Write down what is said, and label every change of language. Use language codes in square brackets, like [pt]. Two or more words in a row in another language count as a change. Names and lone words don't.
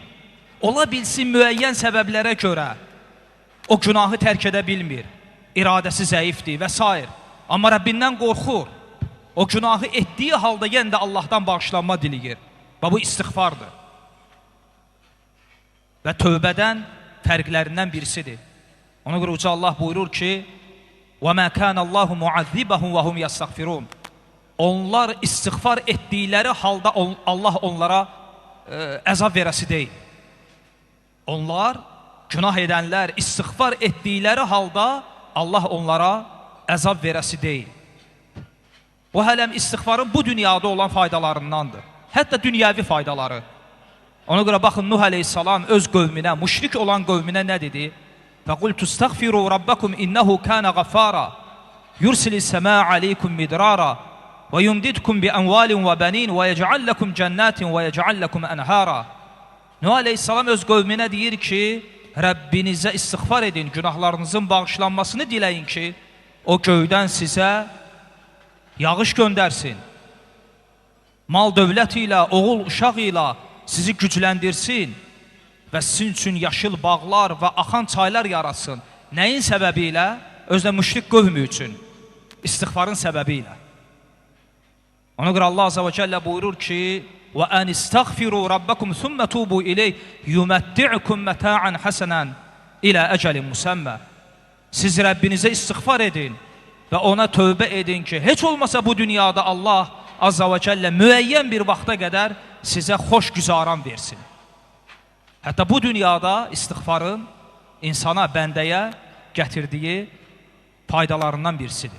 [az] Ola bilsin müəyyən səbəblərə görə o günahı tərk edə bilmir, iradəsi zəifdir və s. Amma Rəbbindən qorxur, o günahı etdiyi halda yenə də Allahdan bağışlanma diləyir və bu istiğfardır. Və tövbədən fərqlərindən birisidir. Ona görə Uca Allah buyurur ki, [ar] وَمَا كَانَ اللّٰهُ مُعَذِّبَهُمْ وَهُمْ يَسْتَغْفِرُونَ. [az] Onlar istiğfar etdikləri halda Allah onlara əzab verəsi deyil. Onlar, günah edənlər istiğfar etdikləri halda Allah onlara əzab verəsi deyil. Bu hələm istiğfarın bu dünyada olan faydalarındandır. Hətta dünyəvi faydaları. Ona görə baxın Nuh aleyhissalam öz qövminə, müşrik olan qövminə nə dedi? [ar] فَقُلْتُ اسْتَغْفِرُوا رَبَّكُمْ إِنَّهُ كَانَ غَفَّارًا يُرْسِلِ السَّمَاءَ عَلَيْكُمْ مِدْرَارًا وَيُمْدِدْكُمْ بِأَمْوَالٍ وَبَنِينَ وَيَجْعَلْ لَكُمْ جَنَّاتٍ وَيَجْعَلْ لَكُمْ أَنْهَارًا. [az] Nuh aleyhissalam öz qövminə deyir ki, Rəbbinizə istiğfar edin, günahlarınızın bağışlanmasını diləyin ki, o göydən sizə yağış göndərsin. Mal dövlət ilə, oğul uşaq ilə sizi gücləndirsin və sizin üçün yaşıl bağlar və axan çaylar yaratsın. Nəyin səbəbi ilə? Özdə müşrik qövmü üçün. İstiğfarın səbəbi ilə. Ona görə Allah [ar] عزّ وجلّ [az] buyurur ki, [ar] وَاَنْ اِسْتَغْفِرُوا رَبَّكُمْ ثُمَّ تُوبُوا اِلَيْهِ يُمَتِّعْكُمْ مَتَاعًا حَسَنًا اِلَى اَجَلٍ مُسَمَّى. [az] Siz Rəbbinizə istiğfar edin və ona tövbə edin ki, heç olmasa bu dünyada Allah [ar] عزّ وجلّ [az] müəyyən bir vaxta qədər sizə xoş güzaran versin. Hətta bu dünyada istiğfarın insana, bəndəyə gətirdiyi faydalarından birisidir.